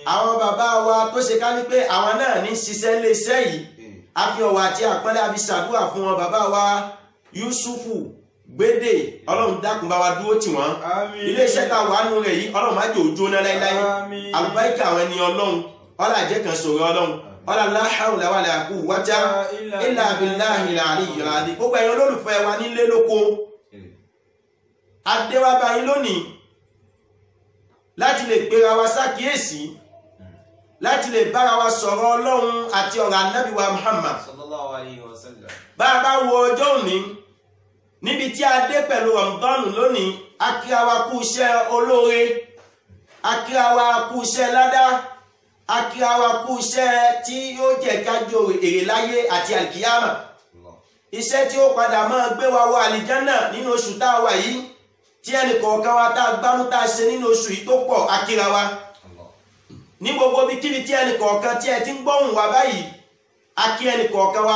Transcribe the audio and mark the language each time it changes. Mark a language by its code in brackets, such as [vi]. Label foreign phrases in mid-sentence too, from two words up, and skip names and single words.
[yo] àwọn bàbá wa tó ṣe ká ní pé àwọn náà ní ṣiṣẹ́ iléeṣẹ́ yìí, a fi ọ̀wọ̀ àti àpọ́nlé a fi ṣàdúrà fún wọn. bàbá wa Yusufu Gbédè, Ọlọ́run dákun bá wa dúró tì wọ́n. Àmín. iléeṣẹ́ tá a wà nù rẹ̀ yìí Ọlọ́run má jẹ́ ó jóná láíláí. Àmín. àlùbáríkà àwọn ẹni Ọlọ́run, Ọlọ́run jẹ́ kan sọ̀rọ̀ Ọlọ́run. [ar] Ọlọ́run لا حول ولا قوة إلا بالله العلي العظيم. [yo] gbogbo ẹ̀yin olólùfẹ́ wa nílé lóko, adéwábá yín lónìí láti lè pera wa sákìyèsí, láti lè bára wa sọ̀rọ̀ Ọlọ́run àti ọ̀rọ̀ ànábì wa Muhammad. [ar] صلى الله عليه وسلم. [yo] bá a bá wo ọjọ́ òní níbi tí a dé pẹ̀lú Ramadan lónìí, a kíra wa kú iṣẹ́ olóore, a kíra wa kú iṣẹ́ ládá, a kíra wa kú iṣẹ́ tí yóò jẹ́ kájọ èrè láyé àti àlìkíyàmà, iṣẹ́ tí ó padà máa gbé wa wọ àlìjánà nínú oṣù tá a wà yìí, tí ẹnì kọ̀ọ̀kan wa tá a gbámú tá a ṣe nínú oṣù yìí tó pọ̀, a kíra wa ní gbogbo bí kíbi tí ẹnì kọ̀ọ̀kan tí ẹ ti ń gbóhùn wa báyìí, a kí ẹnì kọ̀ọ̀kan wa.